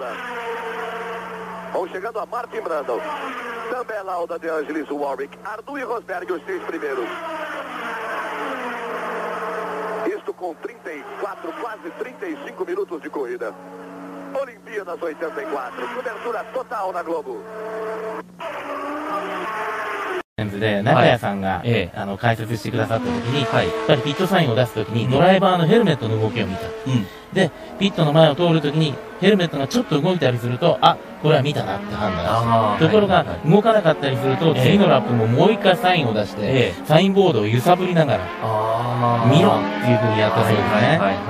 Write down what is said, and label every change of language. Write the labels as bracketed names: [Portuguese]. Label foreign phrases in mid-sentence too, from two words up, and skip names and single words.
[Portuguese] Vão chegando a Martin Brundle. Também Lauda, De Angelis, Warwick, Arnoux e Rosberg, os 3 primeiros. Isto com 34, quase 35 minutos de corrida. Olimpíadas 84, cobertura total na Globo. [Japanese] で中谷さんが、解説してくださった時に、やっぱりピットサインを出す時にドライバーのヘルメットの動きを見た、でピットの前を通る時にヘルメットがちょっと動いたりすると、あ、これは見たなって判断して、ところが動かなかったりすると、次のラップももう一回サインを出して、サインボードを揺さぶりながら、見ろっていうふうにやったそうですね。